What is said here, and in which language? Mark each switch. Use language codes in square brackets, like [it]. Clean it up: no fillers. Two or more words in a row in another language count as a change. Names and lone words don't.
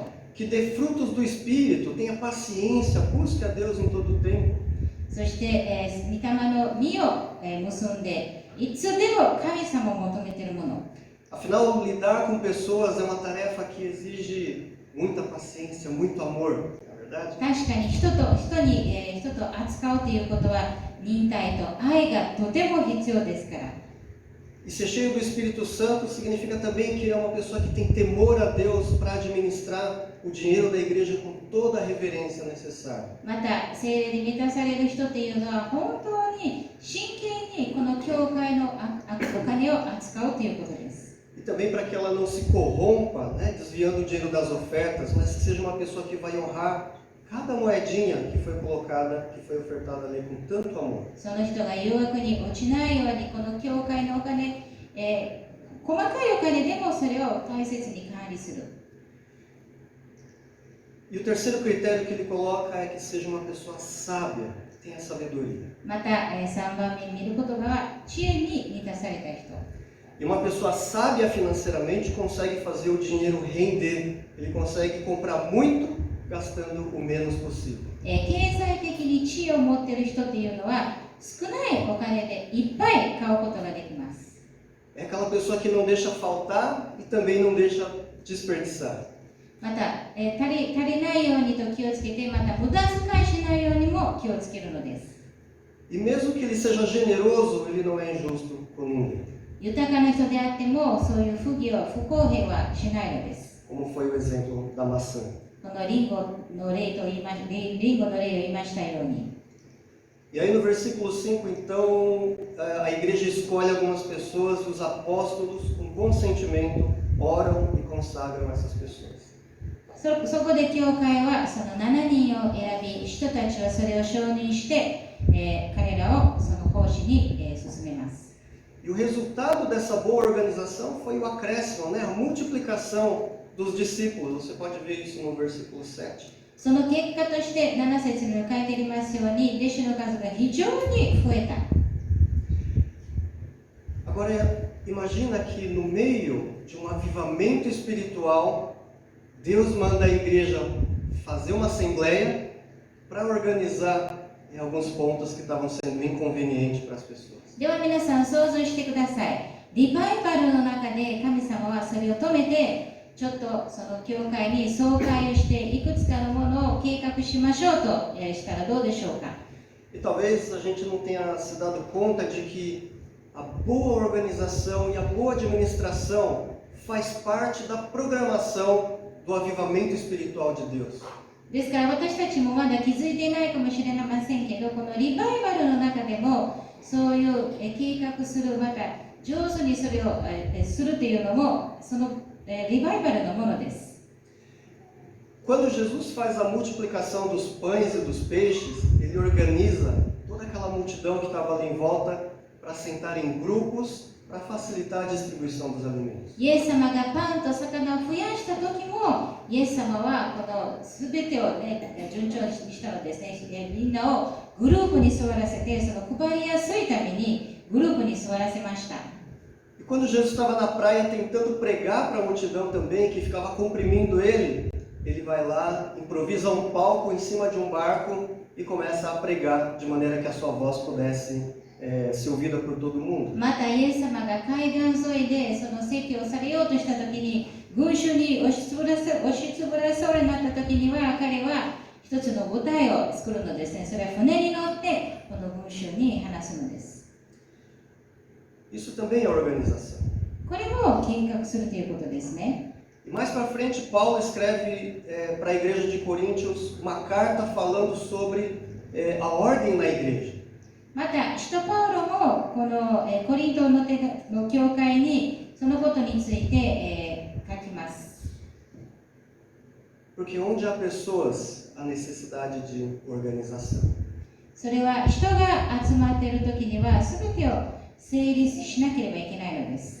[pt] Que dê frutos do Espírito, tenha paciência, busque a Deus em todo o tempo. [ja] そして、御霊の実を、結んで、いつでも神様を求めているもの。 [pt] Afinal, lidar com pessoas é uma tarefa que exige muita paciência, muito amor, não é verdade? [ja] 確かに人と扱うということは忍耐と愛がとても必要ですから。 [pt] E ser cheio do Espírito Santo significa também que é uma pessoa que tem temor a Deus para administrar o dinheiro da igreja com toda a reverência necessária. [ja] また聖霊で満たされる人というのは本当に真剣にこの教会のお金を扱うということです。 [pt] E também para que ela não se corrompa, né, desviando o dinheiro das ofertas, mas que seja uma pessoa que vai honrar cada moedinha que foi colocada, que foi ofertada ali com tanto amor. [ja] その人が誘惑に落ちないように、この教会のお金、細かいお金でもそれを大切に管理する。 [pt] E o terceiro critério que ele coloca é que seja uma pessoa sábia, que tenha sabedoria. [ja] また、3番目に見る言葉は知恵に満たされた人。 [pt] E uma pessoa sábia financeiramente consegue fazer o dinheiro render. Ele consegue comprar muito gastando o menos possível. [ja] 経済的に知恵を持っている人というのは少ないお金でいっぱい買うことができます。 [pt] É aquela pessoa que não deixa faltar e também não deixa desperdiçar. [ja] また、足りないようにと気をつけて、また無駄遣いしないようにも気をつけるのです。 [pt] E mesmo que ele seja generoso, ele não é injusto com ninguém. [ja] 豊かな人であっても、そういう不公平はしないのです。 [pt] Como foi o exemplo da maçã. [ja] このリンゴの例を言いましたように。 [pt] E aí no versículo 5, então, a igreja escolhe algumas pessoas, os apóstolos, com bom sentimento, oram e consagram essas pessoas. [ja] そこで教会はその7人を選び、人たちはそれを承認して、彼らをその奉仕に、進めます。 [pt] E o resultado dessa boa organização foi o acréscimo, né? A multiplicação dos discípulos. Você pode ver isso no versículo 7. [ja] その結果として7節に書いてありますように、弟子の数が非常に増えた。 [pt] Agora, imagina que no meio de um avivamento espiritual, Deus manda a igreja fazer uma assembleia para organizar alguns pontos que estavam sendo inconvenientes para as pessoas. [ja] では皆さん想像してください。リバイバルの中で神様はそれを止めて、ちょっとその教会に総会をしていくつかのものを計画しましょうとしたらどうでしょうか。 [pt] E talvez a gente não tenha se dado conta de que a boa organização e a boa administração faz parte da programação do avivamento espiritual de Deus. [ja] ですから私たちもまだ気づいていないかもしれませんけど、このリバイバルの中でもそういう計画する、また上手にそれをするというのもそのリバイバルのものです。 [pt] Quando Jesus faz a multiplicação dos pães e dos peixes, ele organiza toda aquela multidão que estava ali em volta para sentar em grupos para facilitar a distribuição dos alimentos. [ja] イエス様がパンと魚を増やした時も、イエス様はこの全てを、順調にしたのですね。みんなをグループに座らせて、その配りやすいためにグループに座らせました。 [pt] E quando Jesus estava na praia tentando pregar para a multidão também, que ficava comprimindo ele, ele vai lá, improvisa um palco em cima de um barco e começa a pregar de maneira que a sua voz pudesse ser ouvida por todo mundo. [ja] またイエス様が海岸沿いでその説教をされようとした時に、群衆に押しつぶらそうになった時には、彼は一つの舞台を作るのですね。それは船に乗ってこの群衆に話すのです。 [pt] Isso também é organização. [ja] これも計画するということですね。 [pt] E mais para frente, Paulo escreve para a igreja de Coríntios uma carta falando sobre a ordem na igreja. [ja] また、使徒パウロもこのコリントの教会にそのことについて書きます。 [pt] Porque onde há pessoas, há necessidade de organização. [ja] それは人が集まっている時には全てを整理しなければいけないのです。